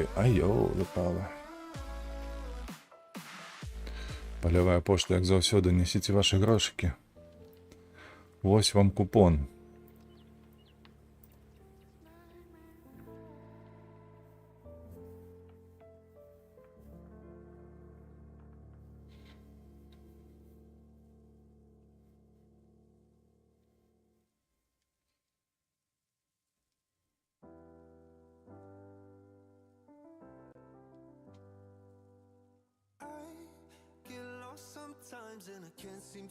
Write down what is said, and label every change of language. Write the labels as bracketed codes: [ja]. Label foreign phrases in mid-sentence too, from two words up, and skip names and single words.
[be] Айо, выпало. Палявая пошта, як заўсёды, несіце ваши грошыкі. Вось вам купон. [en] Sometimes and I can't seem